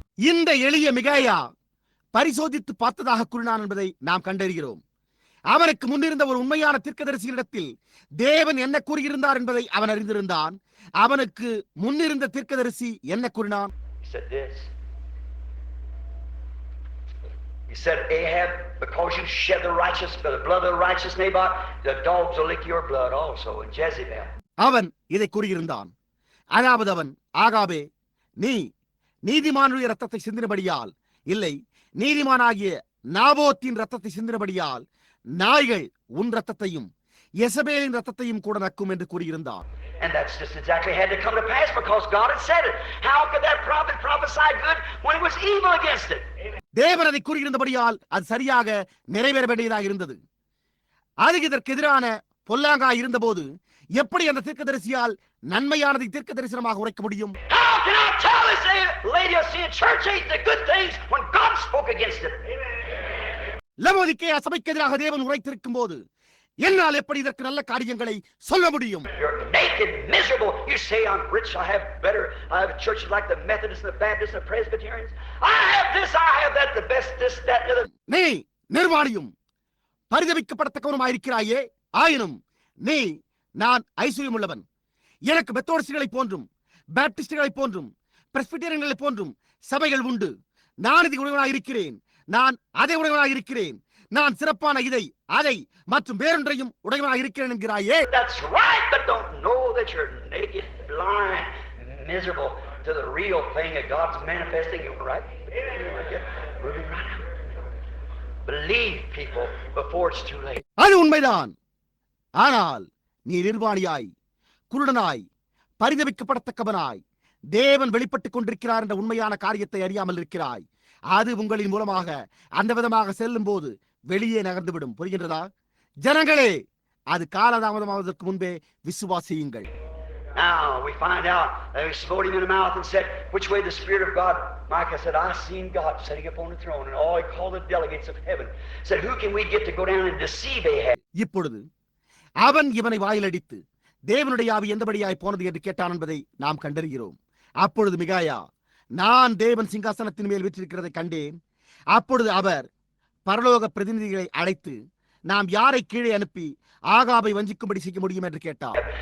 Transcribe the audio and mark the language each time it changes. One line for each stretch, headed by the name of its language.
Tamil: இந்த எளிய மிகாயா பரிசோதித்து பார்த்ததாக கூறினான் என்பதை நாம் கண்டறிகிறோம். அவனுக்கு முன்னிருந்த ஒரு உண்மையான தீர்க்கதரிசியிடத்தில் தேவன் என்ன கூறியிருந்தார் என்பதை அவன் அறிந்திருந்தான். அவனுக்கு முன்னிருந்த தீர்க்கதரிசி என்ன கூறினான்?
English: He said, Ahab, because you shed the blood of the righteous Naboth, the dogs will lick your blood also. And Jezebel.
Tamil: அவன் இதை கூறியிருந்தான். அதாவது அவன், ஆகாபே, நீ நீதிமானுடைய ரத்தத்தை சிந்தினபடியால், இல்லை, நீதிமானாகிய நாபோத்தின் ரத்தத்தை சிந்தினபடியால் நாய்கள் உன் ரத்தத்தையும் யெசபேலின் ரத்தத்தையும் கூட நக்கும் என்று கூறியிருந்தான்.
English: And that's just exactly had to come to pass because God had said it. How could that prophet prophesy good when it was evil against it?
Tamil: தேவன் அதை கூறியிருந்தபடியால் அது சரியாக நிறைவேற வேண்டியதாக இருந்தது. அது இதற்கு எதிரான பொல்லாங்காய் இருந்தபோது எப்படி அந்த தீர்க்கதரிசியால் நன்மையானதை தீர்க்க தரிசனமாக உரைக்க முடியும்?
English: How can I tell this Laodicean church ain't the good things when God spoke against it?
Tamil: Laodicea சபைக்கு எதிராக தேவன் உரைத்திருக்கும் போது என்னால் எப்படி இதற்கு நல்ல காரியங்களை சொல்ல முடியும்?
English: You're naked, miserable. You say I'm rich. I have churches like the Methodists and the Baptists and the Presbyterians. I have this, I have that, the best this, that, and the other.
Tamil: நீ நிர்வாணியும் பரிதபிக்கப்படத்தக்கவனுமாயிருக்கிறாயே, ஆயினும் நீ நான் ஐஸ்வர்யம் உள்ளவன், எனக்கு மெத்தோடிஸ்டுகளை போன்றும் பேப்டிஸ்டுகளை போன்றும் பிரெஸ்பிட்டேரியன்களை போன்றும் சபைகள் உண்டு, நான் இது உடையவனாயிருக்கிறேன், நான் அதை உடையவனாயிருக்கிறேன், நான் சிறப்பான இதை அதை மற்றும் வேறொன்றையும் உடையவனாக இருக்கிறேன் என்கிறாயே.
English: That's right, but don't know that you're naked, blind, miserable to the real thing that God's manifesting you, right? Moving right out. Believe people before it's too late.
Tamil: அது உண்மைதான். ஆனால் நீ நிர்வாணியாய், குருடனாய், பரிதபிக்கப்படத்தக்கவனாய், தேவன் வெளிப்பட்டுக் கொண்டிருக்கிறார் என்ற உண்மையான காரியத்தை அறியாமல் இருக்கிறாய். அது உங்களின் மூலமாக அந்த விதமாக செல்லும் போது வெளியே நகர்ந்துவிடும். புரிகின்றதா? ஜனங்களே, அது காலதாமதமாவதற்கு முன்பே விசுவாசியுங்கள்.
English: Now we find out they smote him in the mouth and said, which way the Spirit of God? Micah said, I seen God sitting upon the throne, and all he called the delegates of heaven said, who can we get to go down and deceive Ahab?
Tamil: இப்பொழுது அவன் இவனை வாயிலடித்து தேவனுடைய ஆவி எந்தபடியாய் போனது என்று கேட்டான் என்பதை நாம் கண்டறிகிறோம். அப்பொழுது மிகாயா, நான் தேவன் சிங்காசனத்தின் மேல் வீற்றிருக்கிறதை கண்டேன். அப்பொழுது அவர் பரலோக பிரதிநிதிகளை அழைத்து நாம் யாரை கீழே அனுப்பி ஆகாபை வஞ்சிக்கும்படி செய்ய முடியும் என்று கேட்டார்.